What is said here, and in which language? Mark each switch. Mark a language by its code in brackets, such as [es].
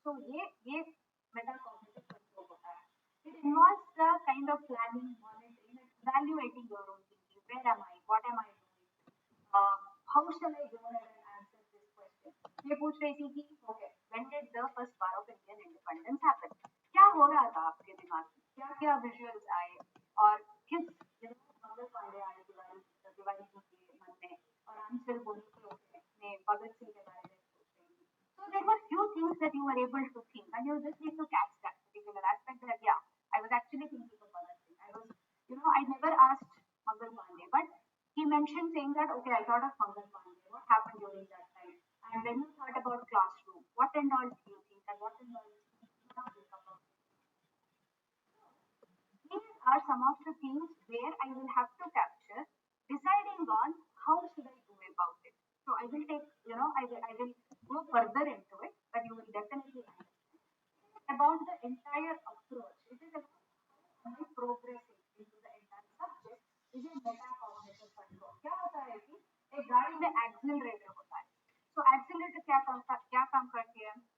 [hi] तो ये metacognitive control होता है. [en] It involves the kind of planning, monitoring, and evaluating your own thinking. Where am I? What am I doing? How shall I go ahead and answer this question? [hi] ये पूछ रही थी कि [en] okay, when did the first war of Indian independence happen? [hi] क्या हो रहा था आपके दिमाग में? क्या क्या visuals आए और किस मंगल पांडे आए दिवाली दिवाली के मन में और आंसर बोली के ने भगत सिंह के बारे में सोच रही थी. [en] So there were few things that you were able to think, and you just need to catch that particular aspect that yeah, I was actually thinking of Bhagat Singh. I was, I never asked Mangal Pandey, but he mentioned saying that okay, I thought of Mangal Pandey. What happened during that time? And when you thought about classroom, what and all do you think, and what and all do you not think about? These are some of the things where I will have to capture, deciding on how should I do about it. So I will take, I will go further into it, but you will definitely understand about the entire approach. It is about how am I progressing into the entire subject. Is a metacognitive control. [hi] क्या होता है कि एक गाड़ी में accelerator होता है. So accelerator क्या काम करती है?